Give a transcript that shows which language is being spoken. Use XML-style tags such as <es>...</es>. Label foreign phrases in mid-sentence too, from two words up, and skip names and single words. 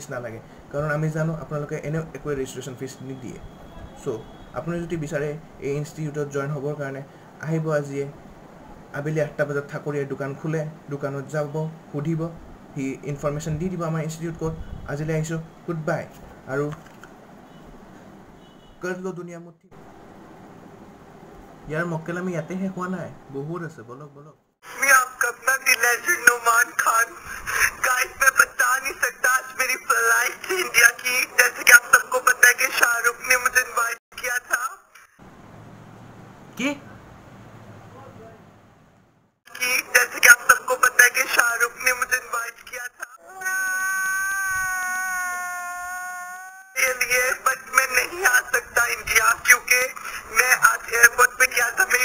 <as>নালাগে কাৰণ আমি জানো আপোনালোকে এনেও একো</as> <en>registration fee</en> <as>নিদিয়ে চ' আপুনি যদি বিচাৰে এই ইনষ্টিটিউটত জইন হ'বৰ কাৰণে আহিব আজিয়ে আবেলি 8টা বজাত ঠাকুৰীয়াৰ দোকান খোলে দোকানত যাব সুধিব সি ইনফৰমেশ্যন দি দিব আমাৰ ইনষ্টিটিউট ক'ত আজিলৈ আহিছোঁ</as> <en>good bye</en> <as>আৰু</as> <hi>कर लो दुनिया मुट्ठी यार मक्केल</hi> <as>আমি ইয়াতে শেষ হোৱা নাই বহুত আছে বলক বলক</as> <hi>मैं आपका अपना लेजेंड नुमान खान गाइस मैं बता नहीं सकता आज मेरी फ्लाइट थी इंडिया की जैसे कि आप सबको पता है कि शाहरुख ने मुझे इनवाइट किया था कि जैसे कि आप सबको पता है कि शाहरुख ने मुझे इनवाइट किया था लिए बट मैं नहीं आ सकता इंडिया क्योंकि मैं आज एयरपोर्ट पे गया था मेरी</hi>